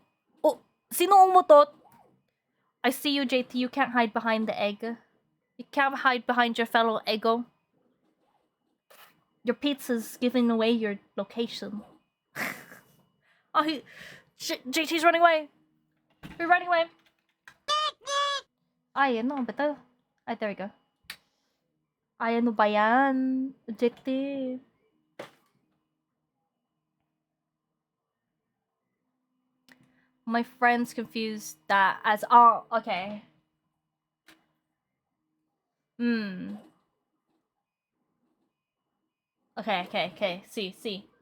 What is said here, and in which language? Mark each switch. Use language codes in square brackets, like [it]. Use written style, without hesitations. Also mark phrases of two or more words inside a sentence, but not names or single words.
[en] Oh, [tl] sino umutot? [en] I see you, JT. You can't hide behind the egg. You can't hide behind your fellow Eggo. Your pizza's giving away your location. Oh, JT's running away. You're running away. [tl] Ay, ano ba to? Ay, [en] there we go. [tl] Ay, ano ba yan? [en] Addictive. My friends confused that as oh, okay. Okay. See.